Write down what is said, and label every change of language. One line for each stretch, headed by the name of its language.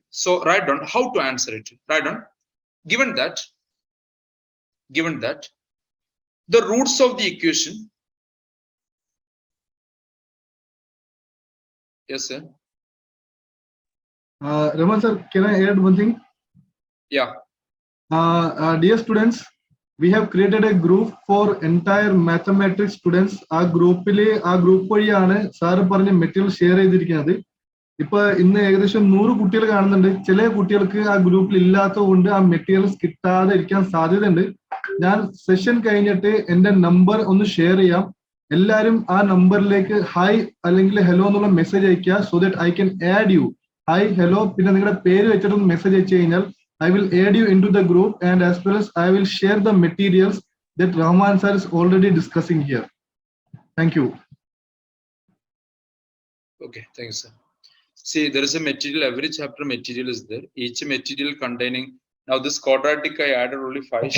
English: So write down how to answer it. Write down, given that the roots of the equation, yes sir, Raman sir, can I add one thing? Yeah. Dear students, we have created a group for entire mathematics students.
Malayalam: ആ group വഴിയാണ് sir പറഞ്ഞ material share ചെയ്തിരിക്കുന്നത്. ഇപ്പൊ ഇന്ന് ഏകദേശം 100 കുട്ടികൾ കാണുന്നുണ്ട്. ചില കുട്ടികൾക്ക് ആ ഗ്രൂപ്പിൽ ഇല്ലാത്തത് കൊണ്ട് ആ മെറ്റീരിയൽസ് കിട്ടാതെ ഇരിക്കാൻ സാധ്യതയുണ്ട്. ഞാൻ സെഷൻ കഴിഞ്ഞിട്ട് എന്റെ നമ്പർ ഒന്ന് ഷെയർ ചെയ്യാം. എല്ലാവരും ആ നമ്പറിലേക്ക് ഹായ് അല്ലെങ്കിൽ ഹലോ എന്നുള്ള മെസ്സേജ് അയക്കുക.
English: So that I can add you.
Malayalam: Hi hello പിന്നെ നിങ്ങളുടെ പേര് വെച്ചിട്ടൊന്ന് മെസ്സേജ് അയച്ചു കഴിഞ്ഞാൽ
English: I will add you into the group, and as well as I will share the materials that Rahman sir is already discussing here. Thank you. Okay, thank you, sir. See, there is a material, every chapter material is there. Each material containing, now this quadratic I added only 5 sheets.